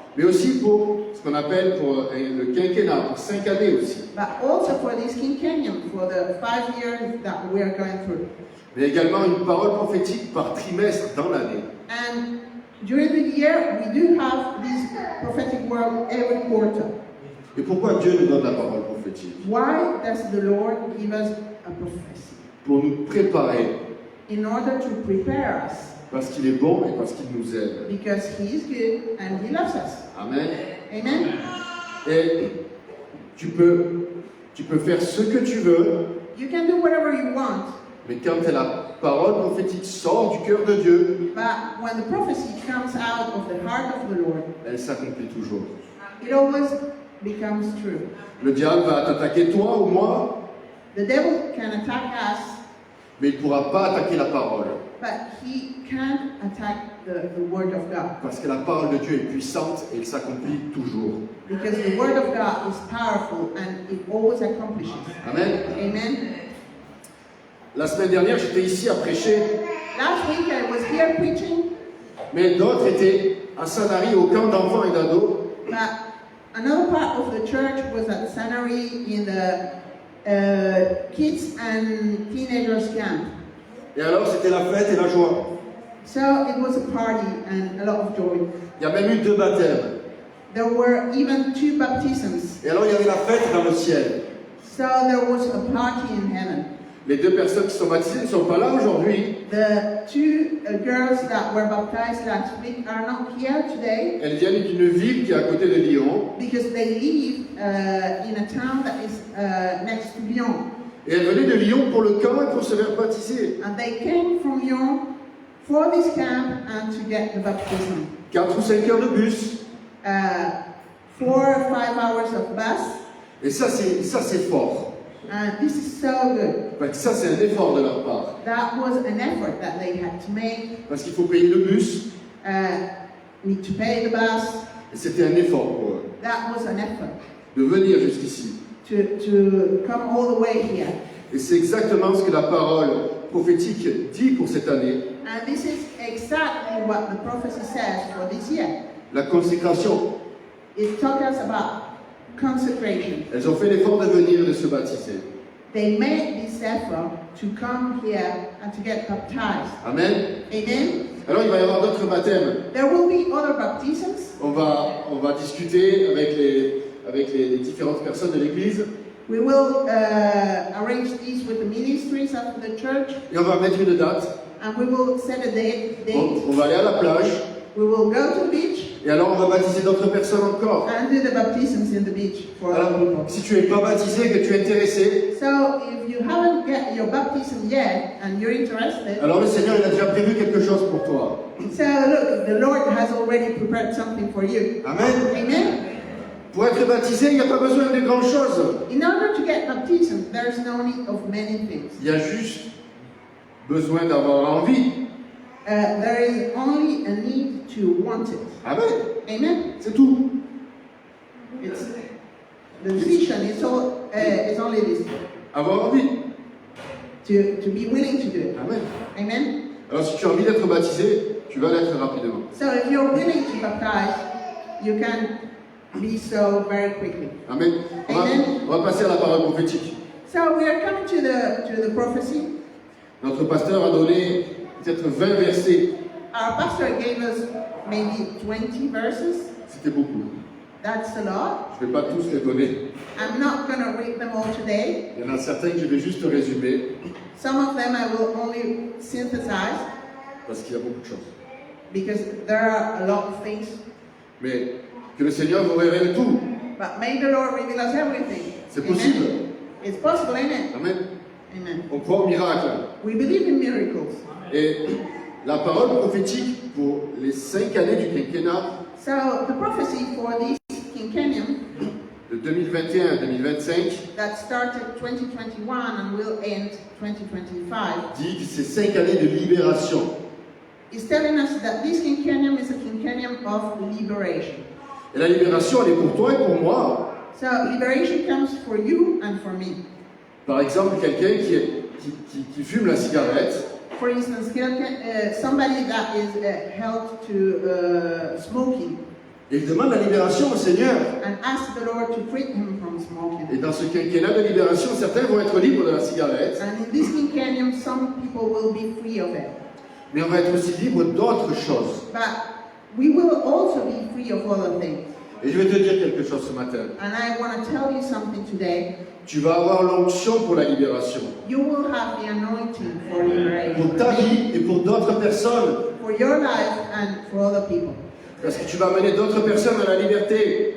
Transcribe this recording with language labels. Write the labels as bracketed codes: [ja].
[fr] mais aussi pour ce qu'on appelle pour le quinquennat, pour 5 années aussi. [en] but also for this quinquennium, for the 5 years that we are going through. [fr] Mais également une parole prophétique par trimestre dans l'année. [en] And during the year, we do have this prophetic word every quarter. [fr] Et pourquoi Dieu nous donne la parole prophétique? [en] Why does the Lord give us a prophecy? [fr] Pour nous préparer, [en] In order to prepare us, [fr] parce qu'il est bon et parce qu'il nous aide. [en] because He is good and He loves us. [fr] Amen. [en] Amen. [fr] Et tu peux faire ce que tu veux, [en] You can do whatever you want, [fr] mais quand la parole prophétique sort du cœur de Dieu, [en] but when the prophecy comes out of the heart of the Lord, [fr] elle s'accomplit toujours. [en] it always becomes true. [fr] Le diable va t'attaquer toi ou moi, [en] The devil can attack us, [fr] mais il ne pourra pas attaquer la parole. [en] but he can't attack the word of God. [fr] Parce que la parole de Dieu est puissante et elle s'accomplit toujours. [en] Because the word of God is powerful and it always accomplishes. [fr] Amen. [en] Amen. [fr] La semaine dernière, j'étais ici à prêcher, [en] Last week I was here preaching, [fr] mais d'autres étaient à Sanary au camp d'enfants et d'ados. [en] but another part of the church was at Sanary in the kids and teenagers camp. [fr] Et alors, c'était la fête et la joie. [en] So it was a party and a lot of joy. [fr] Il y a même eu 2 baptêmes. [en] There were even 2 baptisms. [fr] Et alors, il y avait la fête dans le ciel. [en] So there was a party in heaven. [fr] Les 2 personnes qui sont baptisées ne sont pas là aujourd'hui. [en] The 2 girls that were baptized last week are not here today [fr] Elles viennent d'une ville qui est à côté de Lyon. [en] because they live in a town that is next to Lyon. [fr] Et elles venaient de Lyon pour le camp et pour se faire baptiser. [en] And they came from Lyon for this camp and to get the baptism. [fr] 4 ou 5 heures de bus. [en] 4 or 5 hours of bus. [fr] Et ça, c'est fort. [en] And this is so good. [fr] Parce que ça, c'est un effort de leur part. [en] That was an effort that they had to make. [fr] Parce qu'il faut payer le bus. [en] Need to pay the bus. [fr] Et c'était un effort pour eux. [en] That was an effort [fr] De venir jusqu'ici. [en] to come all the way here. [fr] Et c'est exactement ce que la parole prophétique dit pour cette année. [en] And this is exactly what the prophecy says for this year. [fr] La consécration. [en] It talks us about consecration. [fr] Elles ont fait l'effort de venir et de se baptiser. [en] They made this effort to come here and to get baptized. [fr] Amen. [en] Amen. [fr] Alors il va y avoir d'autres baptêmes. [en] There will be other baptisms. [fr] On va discuter avec avec les différentes personnes de l'église. [en] We will arrange these with the ministries of the church, [fr] Et on va mettre une date. [en] and we will set a date. [fr] On va aller à la plage. [en] We will go to the beach [fr] Et alors on va baptiser d'autres personnes encore. [en] and do the baptisms in the beach for other [fr] Alors, [en] people. [fr] si tu n'es pas baptisé, que tu es intéressé, [en] So if you haven't get your baptism yet and you're interested, [fr] alors le Seigneur il a déjà prévu quelque chose pour toi. [en] so look, the Lord has already prepared something for you. [fr] Amen. [en] Amen. [fr] Pour être baptisé, il n'y a pas besoin de grandes choses. [en] In order to get baptism, there is no need of many things. [fr] Il y a juste besoin d'avoir envie. [en] There is only a need to want it. [fr] Amen. [en] Amen. [fr] C'est tout. [en] It's the decision. It's only this [fr] Avoir envie. [en] to be willing to do it. [fr] Amen. [en] Amen. [fr] Alors si tu as envie d'être baptisé, tu vas l'être rapidement. [en] So if you're willing to baptize, you can be so very quickly. [fr] Amen. On va passer à la parole prophétique. [en] So we are coming to the prophecy. [fr] Notre pasteur a donné peut-être 20 versets. [en] Our pastor gave us maybe 20 verses. [fr] C'était beaucoup. [en] That's a lot. [fr] Je ne vais pas tous les donner. [en] I'm not going to read them all today. [fr] Il y en a certains que je vais juste résumer [en] Some of them I will only synthesize [fr] parce qu'il y a beaucoup de choses. [en] because there are a lot of things. [fr] Mais que le Seigneur vous révèle tout. [en] But may the Lord reveal us everything. [fr] C'est [en] Amen. [fr] possible. [en] It's possible, amen? [fr] Amen. [en] Amen. [fr] On croit au miracle. [en] We believe in miracles. [fr] Et la parole prophétique pour les 5 années du quinquennat [en] So the prophecy for this quinquennium [fr] de 2021 à 2025 [en] that started 2021 and will end 2025 [fr] dit que c'est 5 années de libération. [en] is telling us that this quinquennium is a quinquennium of liberation. [fr] Et la libération, elle est pour toi et pour moi. [en] So liberation comes for you and for me. [fr] Par exemple, quelqu'un qui fume la cigarette, [en] For instance, somebody that is held to smoking [fr] et il demande la libération au Seigneur. [en] and ask the Lord to free him from smoking. [fr] Et dans ce quinquennat de libération, certains vont être libres de la cigarette, [en] And in this quinquennium, some people will be free of it. [fr] mais on va être aussi libre d'autres choses. [en] But we will also be free of other things. [fr] Et je vais te dire quelque chose ce matin. [en] And I want to tell you something today. [fr] Tu vas avoir l'onction pour la libération. [en] You will have the anointing for liberation. [fr] Pour ta vie et pour d'autres personnes. [en] For your life and for other people. [fr] Parce que tu vas amener d'autres personnes à la liberté.